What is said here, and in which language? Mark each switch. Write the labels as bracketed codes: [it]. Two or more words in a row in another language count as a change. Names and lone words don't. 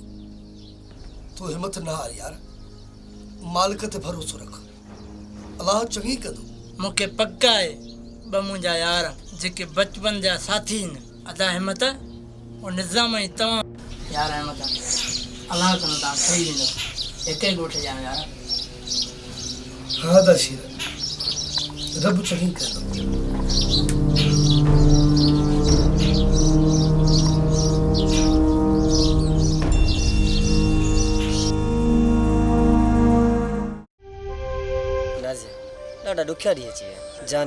[sd] तूं हिम्मत न हार यार, मालिक ते भरोसो रख, अल्लाह चङी कंदो। मूंखे पक आहे ॿ मुंहिंजा यार जेके बचपन जा साथी आहिनि, अदा हिम्मत और निज़ाम ऐं तव्हां। यार अहमद, अल्लाह कंदो तव्हां ठही वेंदो। हिकु ई ॻोठ जा यार। हाँ दा शेर, रब चङी कंदो। ॾाढा ॾुखिया ॾींहं अची विया जानी।